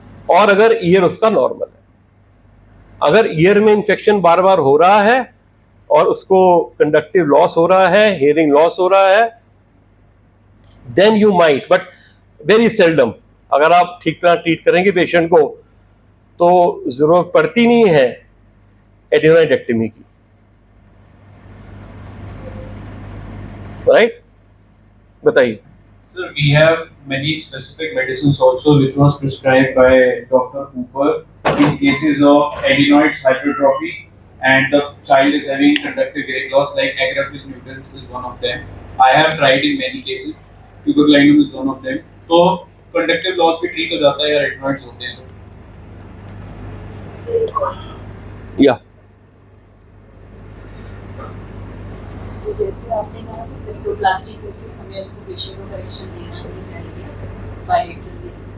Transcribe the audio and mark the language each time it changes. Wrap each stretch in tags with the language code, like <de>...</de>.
<hi>और अगर ईयर उसका नॉर्मल है, अगर ईयर में इंफेक्शन बार बार हो रहा है और उसको कंडक्टिव लॉस हो रहा है, हियरिंग लॉस हो रहा है,</hi> <en>then you might, but very seldom,</en> <hi>अगर आप ठीक तरह ट्रीट करेंगे पेशेंट को तो जरूरत पड़ती नहीं है एडिनोइडेक्टमी की, राइट? बताइए।</hi> <en>Sir, we have many specific medicines also which was prescribed by Dr. Cooper in cases of adenoids hypertrophy and the child is having conductive hearing loss, like Agrafis mutans is one of them. I have tried in many cases. Tuberculinum is one of them.</en> <hi>तो conductive loss भी treat हो जाता है या adenoids होते हैं। या जैसे आपने कहा कि सिम्प्टोप्लास्टिक में उसको पेशेंट को करेक्शन देना ही चाहिए बायलेटरली।</hi>